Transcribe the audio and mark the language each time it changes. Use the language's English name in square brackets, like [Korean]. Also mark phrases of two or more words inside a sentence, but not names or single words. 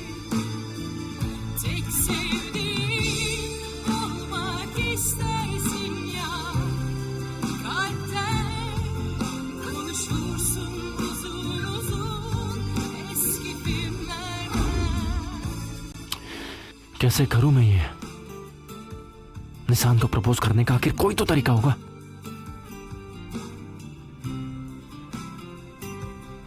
[Turkish] Tek sevdiğim olmak istersin ya, kalpten konuşursun uzun uzun eski filmlerden. [Hindi] कैसे करूं मैं ये? निशान को प्रपोज करने का आखिर कोई तो तरीका होगा।